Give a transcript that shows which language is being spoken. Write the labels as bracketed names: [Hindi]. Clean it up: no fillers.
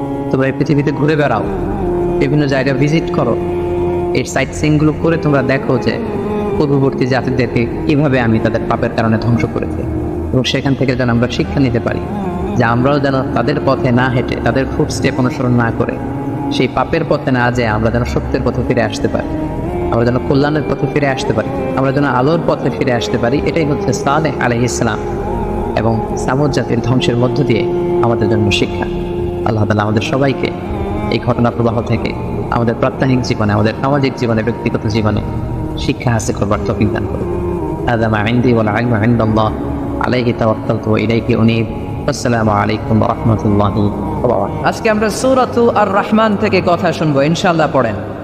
[Bangla] তোমরা এই পৃথিবীতে ঘুরে বেড়াও, বিভিন্ন জায়গায় ভিজিট করো, এই সাইট সিইংগুলো করে তোমরা দেখো যে পূর্ববর্তী জাতিদেরকে কিভাবে আমি তাদের পাপের কারণে ধ্বংস করেছি, এবং সেখান থেকে যেন আমরা শিক্ষা নিতে পারি যে আমরাও যেন তাদের পথে না হেঁটে, তাদের ফুটস্টেপ অনুসরণ না করে, সেই পাপের পথে না যেয়ে আমরা যেন সত্যের পথে ফিরে আসতে পারি, আমরা যেন কল্যাণের পথে ফিরে আসতে পারি, আমরা যেন আলোর পথে ফিরে আসতে পারি। এটাই হচ্ছে সালেহ আলাইহিস সালাম এবং সামুদ জাতির ধ্বংসের মধ্য দিয়ে আমাদের জন্য শিক্ষা। আল্লাহ তাআলা আমাদের সবাইকে এই ঘটনা প্রবাহ থেকে আমাদের প্রাত্যহিক জীবনে, আমাদের সামাজিক জীবনে, ব্যক্তিগত জীবনে শিক্ষা হাসিল করবার তৌফিক দান করুন। [Arabic] هذا ما عندي والعلم عند الله عليه توكلت وإليه أنيب والسلام عليكم ورحمة الله وبركاته। [Bangla] আজকে আমরা সূরাতু আর রহমান থেকে কথা শুনবো, ইনশাআল্লাহ পড়েন।